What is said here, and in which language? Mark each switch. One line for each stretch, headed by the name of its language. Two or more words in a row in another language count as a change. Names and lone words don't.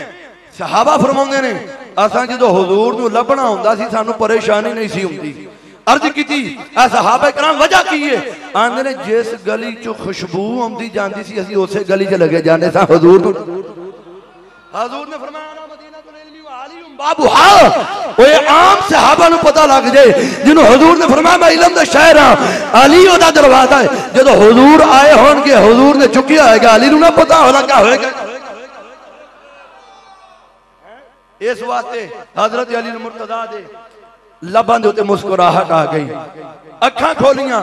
Punjabi: صحابہ فرماؤندے نے اساں جدوں حضور نوں لبھنا ہوندا سی سانوں پریشانی نہیں سی ہوندی. عرض کیتی اے صحابہ کرام وجہ کی ہے؟ آندے نے جس گلی چوں خوشبو آؤندی جاندی سی اسیں اسے گلی چ لگے جاندے ساں حضور نوں. حضور نے فرمایا
Arabic: مدينة العلم وعلي بابها.
Punjabi: اوئے عام صحابہ نوں پتا لگ جائے جنہوں حضور نے فرمایا میں علم دا شہر ہاں، علی اودا دروازہ ہے. جدوں حضور آئے ہوݨگے حضور نے چکیا ہوئےگا، علی نوں نا پتا ہونا کیا ہوئےگا. اس واسطے حضرت علی مرتضیٰ دے لباں دے اتے مسکراہٹ آ گئی، اکھاں کھولیاں.